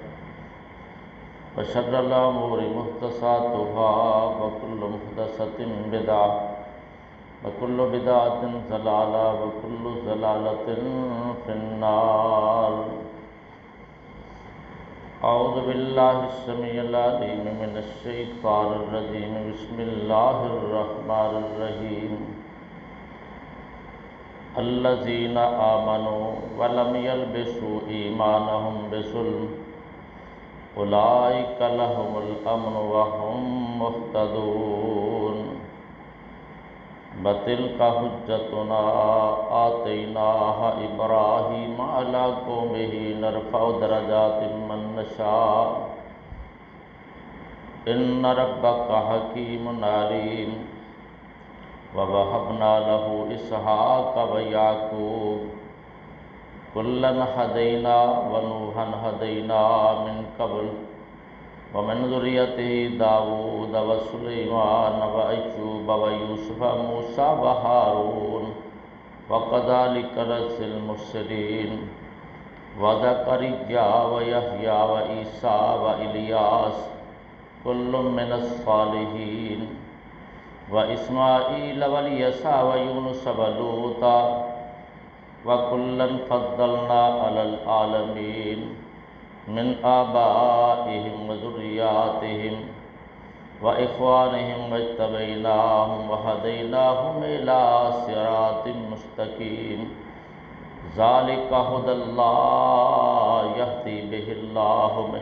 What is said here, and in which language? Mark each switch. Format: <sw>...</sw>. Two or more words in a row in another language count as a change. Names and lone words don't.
<ar>وشر الأمور محدثاتها وكل محدثة بدعة وكل بدعة ضلالة وكل ضلالة في النار اعوذ باللہ السمیع العلیم من الشیطان الرجیم بسم اللہ الرحمن الرحیم الذین آمنوا ولم یلبسوا ایمانہم بظلم اولئک لہم الامن وہم مہتدون وتلک حجتنا آتیناها ابراہیم علی قومہ نرفع درجات من نشاء ان ربک حکیم علیم ووہبنا لہ اسحاق ویعقوب کلا ہدینا ونوحا ہدینا من قبل ومن ذریته داود وسلیمان وایوب ویوسف وموسیٰ وہارون وکذلک نجزی المحسنین وزکریا ویحییٰ وعیسیٰ والیاس کل من الصالحین واسماعیل والیسع ویونس ولوطا وکلا فضلنا علی العالمین من آبائهم وذریاتهم وإخوانهم واجتبیناهم وہدیناهم إلی صراط مستقیم ذلک ھدی اللہ یہدی بہ اللہ</ar>